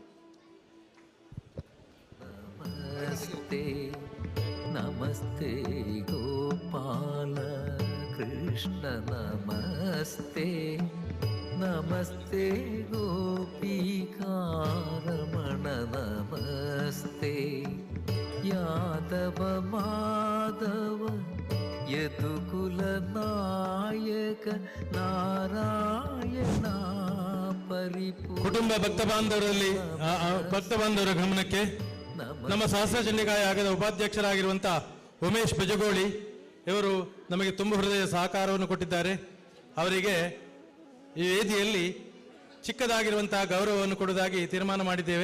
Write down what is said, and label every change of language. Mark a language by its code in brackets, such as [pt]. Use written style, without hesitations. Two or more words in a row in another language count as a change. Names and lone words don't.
[sa] നമസ്തേ നമസ്തേ ഗോപാല കൃഷ്ണ നമസ്തേ നമസ്തേ ഗോപികാരമണ നമസ്തേ യാദവ മാധവ യദുകുലനായക നാരായണ ಪರಿಪೂರ್ಣ. [kn] ಕುಟುಂಬ ಭಕ್ತಬಾಂಧವರ ಗಮನಕ್ಕೆ ನಮ್ಮ ಸಹಸ್ರ ಚಂಡಿಕಾ ಯಾಗದ ಉಪಾಧ್ಯಕ್ಷರಾಗಿರುವಂಥ ಉಮೇಶ್ ಬೆಜಗೋಳಿ ಇವರು ನಮಗೆ ತುಂಬ ಹೃದಯ ಸಹಕಾರವನ್ನು ಕೊಟ್ಟಿದ್ದಾರೆ. ಅವರಿಗೆ ಈ ವೇದಿಯಲ್ಲಿ ಚಿಕ್ಕದಾಗಿರುವಂತಹ ಗೌರವವನ್ನು ಕೊಡುವುದಾಗಿ ತೀರ್ಮಾನ ಮಾಡಿದ್ದೇವೆ.